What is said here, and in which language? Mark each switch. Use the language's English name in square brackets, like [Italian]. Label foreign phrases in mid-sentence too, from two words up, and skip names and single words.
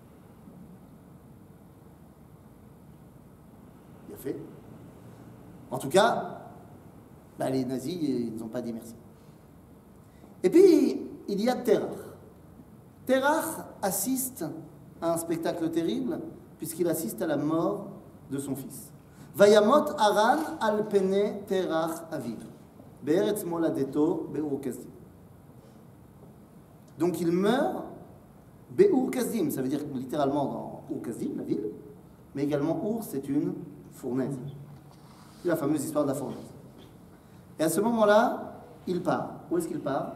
[French] Bien fait. En tout cas, les nazis, ils n'ont pas dit merci. Et puis, il y a Terach. Terach assiste à un spectacle terrible, puisqu'il assiste à la mort de son fils. [Hebrew] וימת הרן על פני תרח אביו בארץ מולדתו באור כשדים. [French] Donc il meurt [Hebrew] באור כשדים, [French] ça veut dire littéralement dans Ur Kasdim, la ville, mais également Ur, c'est une fournaise. C'est la fameuse histoire de la fournaise. Et à ce moment-là, il part. Où est-ce qu'il part?